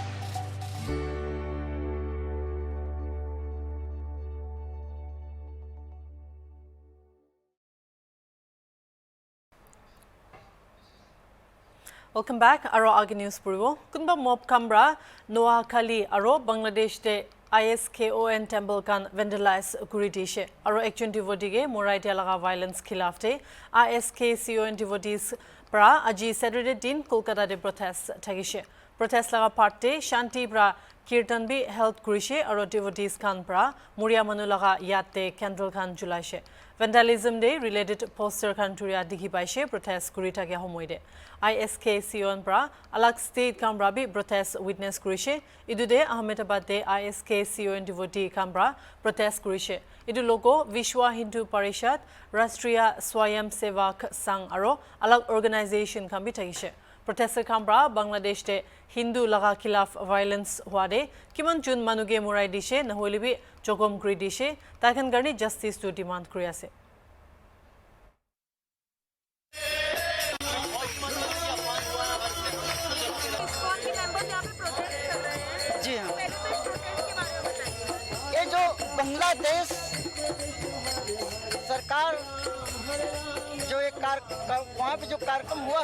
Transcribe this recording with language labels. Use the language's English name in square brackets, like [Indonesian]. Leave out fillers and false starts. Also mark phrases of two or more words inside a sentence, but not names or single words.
[English] Welcome back. [Naga Pidgin] Aro agi news puribo. Kunba mob kambra Noah Kali aro Bangladesh de ISKON temple kan vandalize kuridishe. Aro action devotee morai laga violence khilaf te ISKCON devotees pra aji Saturday din Kolkata de protest thagishe. Protest laga parte Shanti pra kirtan bi held kurishe aro devotees kan pra Muria manu laga yatte candle kan julaishe. Vandalism day related poster kan turia dikhi paise protest kuri thake homoide. ISKCON pra alag state kamra bi protest witness kurishe. Idu de Ahmedabad de ISKCON devotee kamra protest kurishe. Idu logo Vishwa Hindu Parishad, Rashtriya Swayam Sevak Sangh aro alag organization kan bi thagishe. Protester kamra Bangladesh de Hindu laga khilaf violence huade kiman jun manuge murai dishe naholibi jokom kuri dishe takan garni [English] justice to demand [Naga Pidgin] kuri ase [Hindi] जी हाँ ये जो बांग्लादेश सरकार जो एक वहाँ पे जो कार्यक्रम हुआ